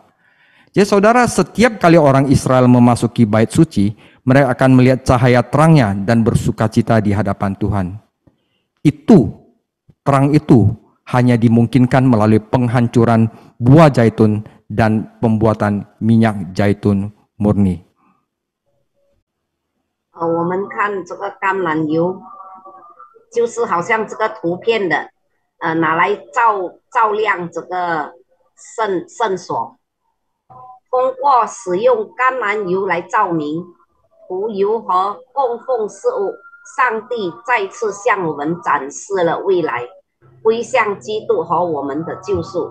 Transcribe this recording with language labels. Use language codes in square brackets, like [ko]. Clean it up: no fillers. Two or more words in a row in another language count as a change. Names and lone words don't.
[id] Jadi saudara, setiap kali orang Israel memasuki bait suci, mereka akan melihat cahaya terangnya dan bersukacita di hadapan Tuhan. Terang itu hanya dimungkinkan melalui penghancuran buah zaitun dan pembuatan minyak zaitun murni. [zh] 我们看这个橄榄油，就是好像这个图片的，拿来照亮这个圣所。通过使用橄榄油来照明、涂油和供奉事物，上帝再次向我们展示了未来，归向基督和我们的救赎。